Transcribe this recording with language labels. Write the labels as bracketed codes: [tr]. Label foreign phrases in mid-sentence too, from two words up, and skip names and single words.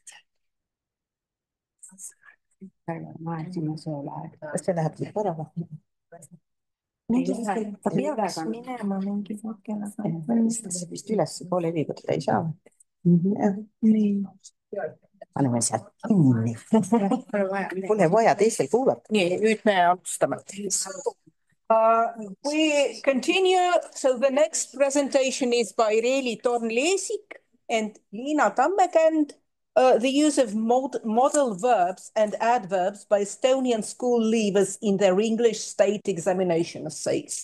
[et] Kas see läheb siit ära või? Ta peaks minema mingi hetkel. Vist üles poole liigutada ei saa. Paneme sealt kinni. Pole vaja teisel kuulata. Nii, nüüd me alustame. [en] We continue. So the next presentation is by Reeli Torn-Leesik and Liina Tammekänd. The use of modal verbs and adverbs by Estonian school leavers in their English state examination essays.